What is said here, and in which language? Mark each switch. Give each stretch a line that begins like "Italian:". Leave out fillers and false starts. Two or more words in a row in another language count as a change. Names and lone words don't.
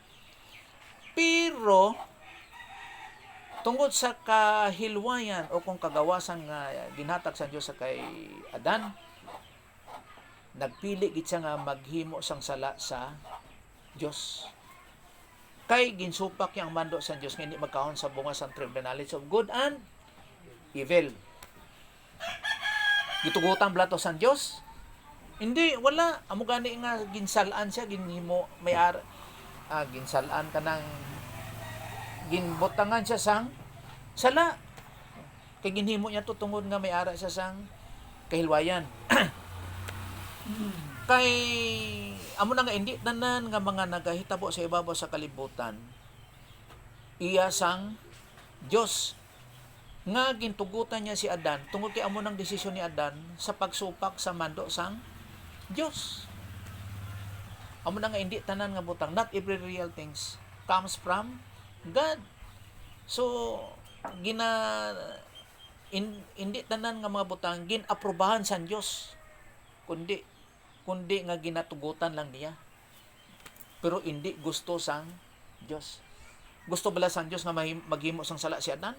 Hiligaynon: Pero tungod sa kahilwayan o kung kagawasan nga ginhatag sa Dios sa kay Adan, nagpili gid siya nga maghimo sang sala sa Dios. Kay ginsupak yang mando sa Dios nga hindi magkaon sa bunga sang
English: tree of the knowledge of good and evil.
Hiligaynon: Gitugutan blato sa Dios? Hindi, wala. Amo gani nga ginsalaan siya, ginhimo ginsalaan kanang ginbutangan siya sang sala. Kay ginhimo niya to tungod nga may ara siya sang kahilwayan. Kay amo na nga hindi tanan nga mga nagahitabo sa ibabaw sa kalibutan iya sang Dios nga gintugutan niya si Adan tungod kay amo nang desisyon ni Adan sa pagsupak sa mando sang Dios. Amo na nga hindi tanan nga butang,
English: not every real things comes from God.
Hiligaynon: So hindi tanan nga mga butang ginaprobahan sa Dios, kundi nga ginatugutan lang niya. Pero hindi gusto sang Dios. Gusto bala sang Dios nga maghimo sang sala si Adan?